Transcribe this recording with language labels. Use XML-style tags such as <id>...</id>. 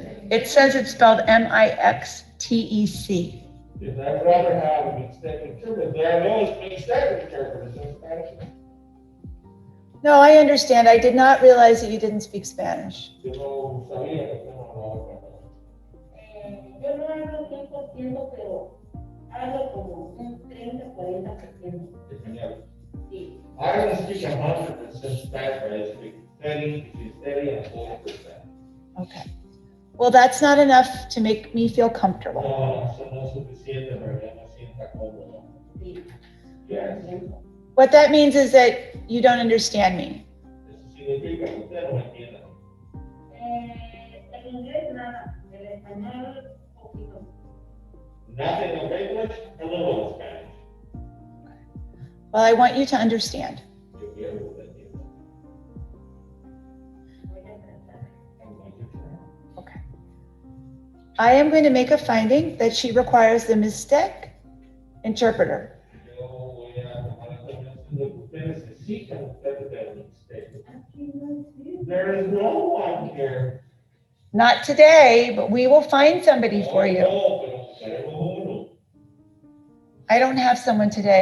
<en>It says it's spelled Mixtec. If I'd rather have a Mixteco interpreter, there are no Mixteco interpreters in Spanish. No, I understand. I did not realize that you didn't speak Spanish.</en> <es>Yo no sabía que usted no hablaba español. Yo no hablo 100%, pero hablo como un 30-40%. Español. Sí.</es> <en>I don't speak 100% Spanish, but I speak 30 and 40%. Okay. Well, that's not enough to make me feel comfortable.</en> <es>No, eso no es suficiente para que me sienta cómodo. Sí.</es> <en>Yes. What that means is that you don't understand me.</en> <es>Eso significa que usted no me entiende. El inglés nada, el español poquito.</es> <en>Nothing of English, a little of Spanish. Well, I want you to understand.</en> <es>Yo quiero que usted entienda.</es> <en>I'm going to try. Okay. I am going to make a finding that she requires the Mixtec interpreter.</en> <es>Yo voy a tomar la determinación de que usted necesita un intérprete Mixteco.</es> <en>There is no one here. Not today, but we will find somebody for you.</en> <es>No, pero buscaremos uno.</es> <en>I don't have someone today.</en>